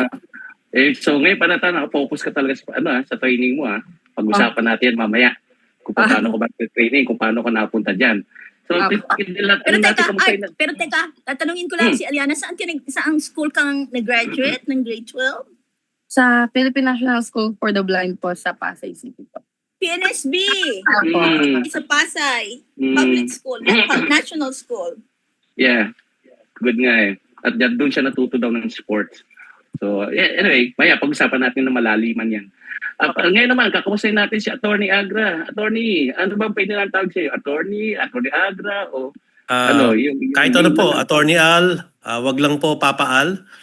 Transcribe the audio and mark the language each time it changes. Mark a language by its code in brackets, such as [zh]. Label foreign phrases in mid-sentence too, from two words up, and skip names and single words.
[tl] So ngayon pa natin, nakafocus ka talaga sa training mo. Pag-usapan natin mamaya kung paano ko ba training, kung paano ko napunta dyan. So, pero teka, tatanungin ko lang si Aliana, saang school kang nag-graduate ng grade 12? Sa Philippine National School for the Blind po sa Pasay City po. PNSB! Sa Pasay. [en] Public school. National school. [tl] Yeah. Good nga eh. At doon siya natuto daw ng sports. So, anyway, maya, pag-usapan natin na malaliman yan. Ngayon naman, kakamustahin natin si Attorney Agra. Attorney, ano ba pwede lang tawag sa'yo? Attorney Agra, o kahit ano po, Attorney Al, wag lang po Papa Al.